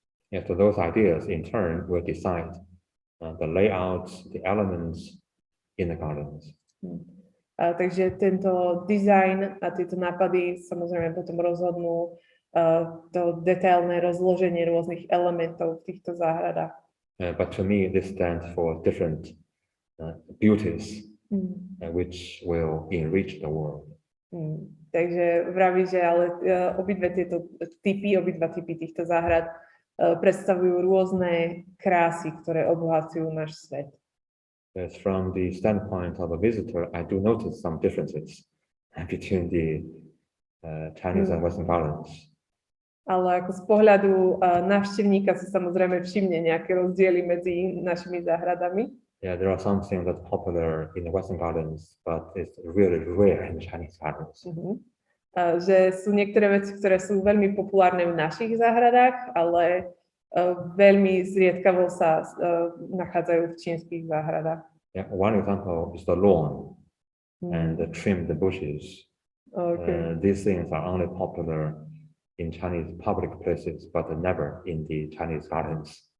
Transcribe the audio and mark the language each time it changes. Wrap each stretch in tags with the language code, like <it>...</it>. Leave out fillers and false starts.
<en>Yeah, so those ideas in turn will decide the layouts, the elements in the gardens.</en> <sk>Takže tento dizajn a tieto nápady samozrejme potom rozhodnú to detailné rozloženie rôznych elementov v týchto záhradách.</sk> <en>But to me, this stands for different beauties, which will enrich the world.</en> <sk>Takže vraví, že ale obidva typy týchto záhrad predstavujú rôzne krásy, ktoré obohacujú náš svet.</sk> <en>Yes, from the standpoint of a visitor, I do notice some differences between the Chinese and Western gardens.</en> <sk>Ale ako z pohľadu návštevníka si samozrejme všimne nejaké rozdiely medzi našimi záhradami.</sk> <en>Yeah, there are some things that's popular in the Western gardens, but it's really rare in the Chinese gardens.</en> <sk>Že sú niektoré veci, ktoré sú veľmi populárne v našich záhradách, ale veľmi zriedkavo sa nachádzajú v čínskych záhradách.</sk> <en>Yeah, one example is the lawn and the trim the bushes. Okay. These things are only popular in Chinese public places, but never in the Chinese gardens.</en>